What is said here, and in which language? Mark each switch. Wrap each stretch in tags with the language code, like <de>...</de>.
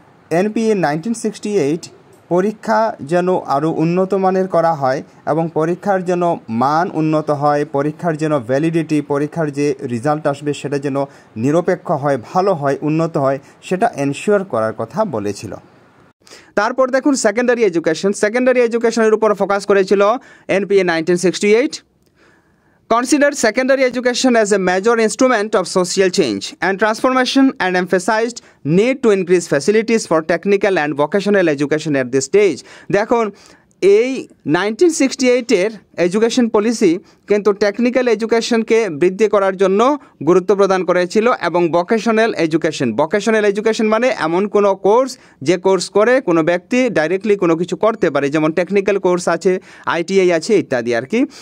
<bn>NPA 1968 পরীক্ষা যেন আরও উন্নত মানের করা হয় এবং পরীক্ষার যেন মান উন্নত হয়, পরীক্ষার যেন ভ্যালিডিটি, পরীক্ষার যে রেজাল্ট আসবে সেটা যেন নিরপেক্ষ হয়, ভালো হয়, উন্নত হয়, সেটা এনশিওর করার কথা বলেছিল। তারপর দেখুন সেকেন্ডারি এডুকেশন। সেকেন্ডারি এডুকেশনের উপর ফোকাস করেছিল NPA 1968।</bn> <en>Considered secondary education as a major instrument of social change and transformation and emphasized need to increase facilities for technical and vocational education at this stage.</en> <bn>দেখুন এই 1968-এর education policy কিন্তু technical এডুকেশনকে বৃদ্ধি করার জন্য গুরুত্ব প্রদান করেছিল এবং ভোকেশনাল এডুকেশন মানে এমন কোনো কোর্স যে কোর্স করে কোনো ব্যক্তি ডাইরেক্টলি কোনো কিছু করতে পারে, যেমন টেকনিক্যাল কোর্স আছে, আইটিআই আছে ইত্যাদি আর কি।</bn>